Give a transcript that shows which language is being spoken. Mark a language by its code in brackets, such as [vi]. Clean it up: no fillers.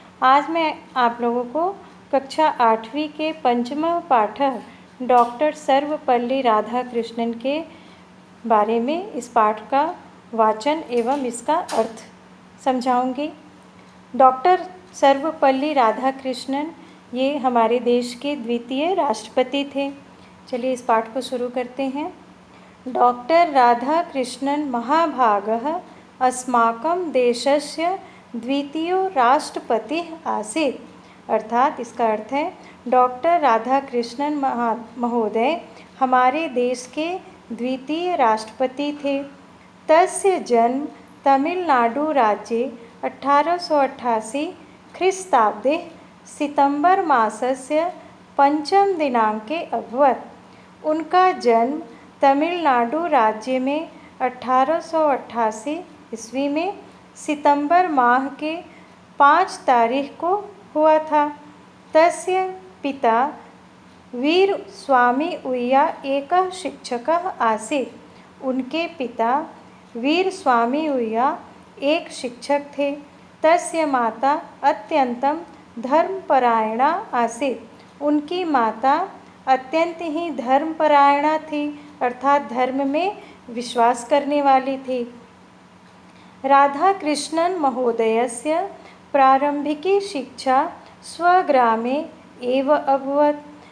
[hi] आज मैं आप लोगों को कक्षा 8वीं के पंचम पाठक डॉक्टर सर्वपल्ली राधाकृष्णन के बारे में इस पाठ का वाचन एवं इसका अर्थ समझाऊंगी। डॉक्टर सर्वपल्ली राधाकृष्णन ये हमारे देश के द्वितीय राष्ट्रपति थे। चलिए इस पाठ को शुरू करते हैं। [sa] डॉक्टर राधाकृष्णन महाभागः अस्माकं देशस्य द्वितीयो राष्ट्रपतिः आसीत्। [hi] अर्थात इसका अर्थ है डॉक्टर राधाकृष्णन महोदय हमारे देश के द्वितीय राष्ट्रपति थे। [sa] तस्य जन्म तमिलनाडु राज्ये 1888 ख्रीस्ताब्दे सितंबर मासस्य पंचम दिनांके अभवत्। [hi] उनका जन्म तमिलनाडु राज्य में 1888 ईस्वी में सितंबर माह के 5 तारीख को हुआ था। [sa] तस्य पिता वीर स्वामी उय्या एकः शिक्षकः आसीत्। [hi] उनके पिता वीर स्वामी उय्या एक शिक्षक थे। [sa] तस्य माता अत्यंतं धर्मपरायणा आसीत्। [hi] उनकी माता अत्यंत ही धर्मपरायणा थी, अर्थात धर्म में विश्वास करने वाली थी। [sa] राधाकृष्णन महोदयस्य प्रारंभिकी शिक्षा स्वग्रामे एव अभवत्।